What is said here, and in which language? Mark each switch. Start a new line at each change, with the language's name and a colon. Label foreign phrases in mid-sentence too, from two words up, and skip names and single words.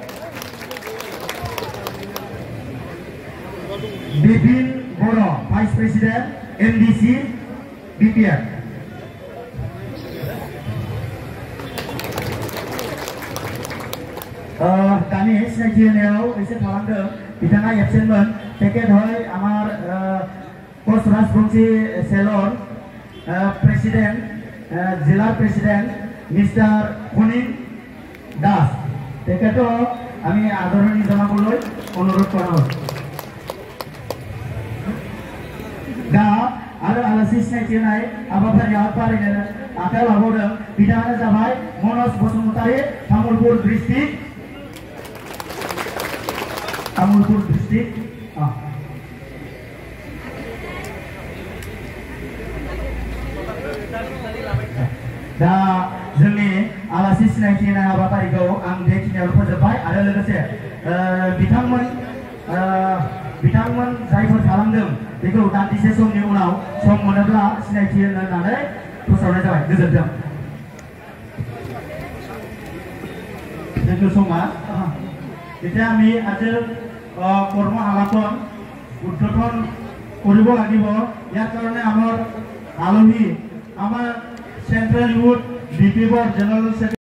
Bodo: बिपिन बर
English: vice president
Bodo: MDC BPF। दानि सिनायथि होनायाव एसे थालांदों बिथाङा एबसेन्टमोन।
Assamese: तेखेत হয় আমার কোচ রাজবংশী সেলর প্রেসিডেন্ট জেলার প্রেসিডেন্ট মিস্টার খনিন দাস। তেখেতও আমি আদৰণি জনাবলৈ অনুৰোধ কৰোঁ।
Bodo: दा आरो आलासि सिनायथि होनाय हाबाफारियाव फारिनो आखायाव लाबावदों बिथाङानो जाबाय मनज बसुमतारी तामुलपुर डिस्ट्रिक्ट दा जोंनि आलासि सिनायथि होनाय हाबाफारिखौ आं बेखिनियावनो फोजोबबाय आरो लोगोसे बिथांमोन जायफोर थालांदों बेखौ दान्दिसे समनि उनाव सम मोनोब्ला सिनायथि होननानै फोसावनाय जाबाय।
English: गोजोन्थों। Thank you so much.
Assamese: এতিয়া আমি আজি কৰ্মশালাখন উদ্বোধন কৰিব লাগিব। ইয়াৰ কাৰণে আমাৰ আলহী আমাৰ
English: central youth
Assamese: BPF জেনেৰেল